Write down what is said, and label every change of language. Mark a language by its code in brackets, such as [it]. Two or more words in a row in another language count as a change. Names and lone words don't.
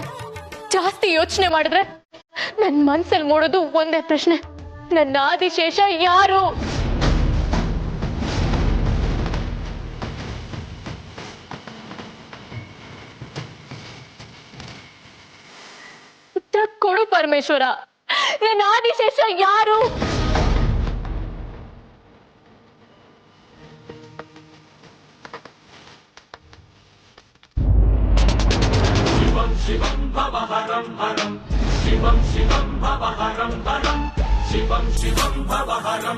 [kn] ಜಾಸ್ತಿ ಯೋಚನೆ ಮಾಡಿದ್ರೆ ನನ್ನ ಮನ್ಸಲ್ಲಿ ಮೂಡೋದು ಒಂದೇ ಪ್ರಶ್ನೆ, ನನ್ನ ಆದಿಶೇಷ ಯಾರು? ಉತ್ತರ ಕೊಡು ಪರಮೇಶ್ವರ, ನನ್ನ ಆದಿಶೇಷ ಯಾರು? [sa] शिवं भव हरं हरं शिवं शिवं भव हरं हरं शिवं शिवं भव हरं